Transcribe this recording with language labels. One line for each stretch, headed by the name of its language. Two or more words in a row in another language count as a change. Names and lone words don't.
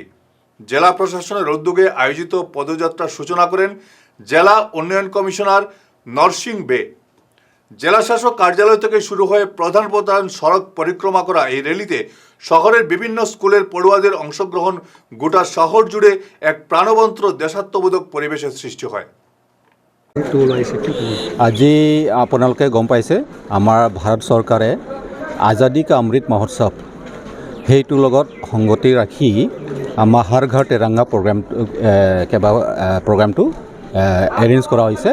Bangla: জেলা প্রশাসনের উদ্যোগে আয়োজিত পদযাত্রার সূচনা করেন জেলা উন্নয়ন কমিশনার নরসিং বে। জেলা শাসক কার্যালয় থেকে শুরু হয়ে প্রধান প্রধান সড়ক পরিক্রমা করা এই র্যালিতে শহরের বিভিন্ন স্কুলের পড়ুয়াদের অংশগ্রহণ গোটা শহর জুড়ে এক প্রাণবন্ত দেশাত্মবোধক পরিবেশের সৃষ্টি হয়।
Assamese: আজি আপোনালোকে গম পাইছে আমাৰ ভাৰত চৰকাৰে আজাদী কা অমৃত মহোৎসৱ সেইটোৰ লগত সংগতি ৰাখি আমাৰ হৰ ঘৰ তিৰংগা প্ৰগ্ৰামটো এৰেঞ্জ কৰা হৈছে।